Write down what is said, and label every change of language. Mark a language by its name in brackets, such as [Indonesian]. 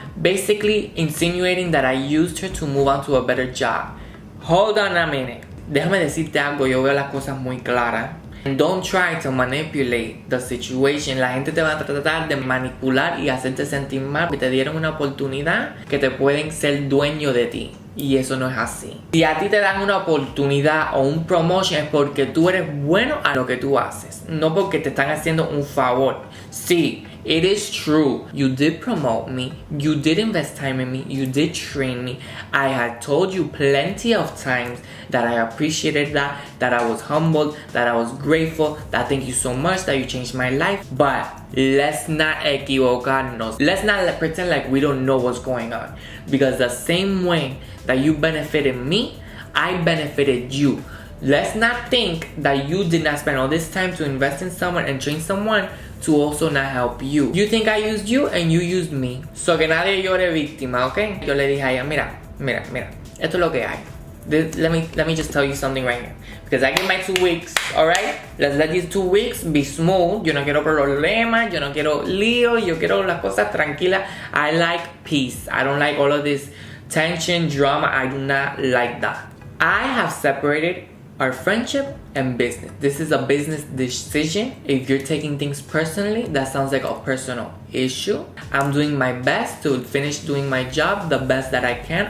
[English] Basically insinuating that I used her to move on to a better job. Hold on a minute. [Spanish] Déjame decirte algo, yo veo las cosas muy claras. [English] And don't try to manipulate the situation. [Spanish] La gente te va a tratar de manipular y hacerte sentir mal porque te dieron una oportunidad que te pueden ser dueño de ti. Y eso no es así. Si a ti te dan una oportunidad o un promotion es porque tú eres bueno a lo que tú haces, no porque te están haciendo un favor. Sí, [English] it is true. You did promote me. You did invest time in me. You did train me. I had told you plenty of times that I appreciated that I was humbled, that I was grateful, that thank you so much, that you changed my life. But let's not equivocarnos. Let's not pretend like we don't know what's going on. Because the same way that you benefited me, I benefited you. Let's not think that you did not spend all this time to invest in someone and train someone to also not help you. You think I used you and you used me. [Spanish] So que nadie llore víctima, okay? Yo le dije a ella, mira, esto es lo que hay. [English] Let me just tell you something right here. Because I get my 2 weeks, alright? Let's let these 2 weeks be smooth. [Spanish] Yo no quiero problemas, yo no quiero lío, yo quiero las cosas tranquilas. [English] I like peace. I don't like all of this tension, drama. I do not like that. I have separated our friendship and business. This is a business decision. If you're taking things personally, that sounds like a personal issue. I'm doing my best to finish doing my job the best that I can.